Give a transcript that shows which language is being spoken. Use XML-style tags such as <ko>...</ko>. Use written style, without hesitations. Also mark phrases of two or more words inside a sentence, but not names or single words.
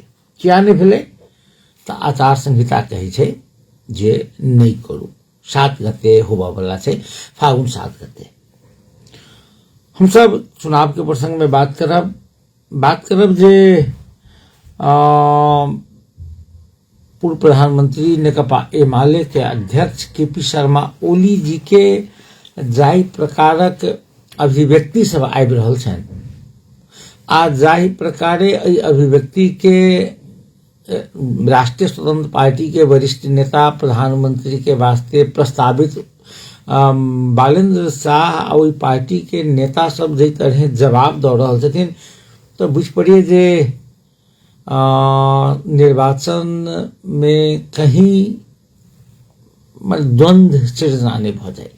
<mai>क्या नहीं भेले तो आचार संहिता कहे छै जे नहीं करू। 7 गते होबा वाला छै, फागुन 7 गते। हम सब चुनाव के प्रसंग में बात करब जे पूर्व प्रधानमंत्री नेकपा एमाले के अध्यक्ष केपी शर्मा ओली जी के जाहि प्रकारक अभिव्यक्ति सब आबि रहल छनि आ जाहि प्रकारे अभिव्यक्ति के राष्ट्रीय स्वतंत्र पार्टी के वरिष्ठ नेता प्रधानमंत्री के वास्ते प्रस्तावित बालेंद्र शाह आ ओई पार्टी के नेता सब जे तरह जवाब दऽ रहल छथिन तो बुझ पड़िए जे निर्वाचन में कहीं द्वंद्व सृजना नहीं भ जाए।</mai>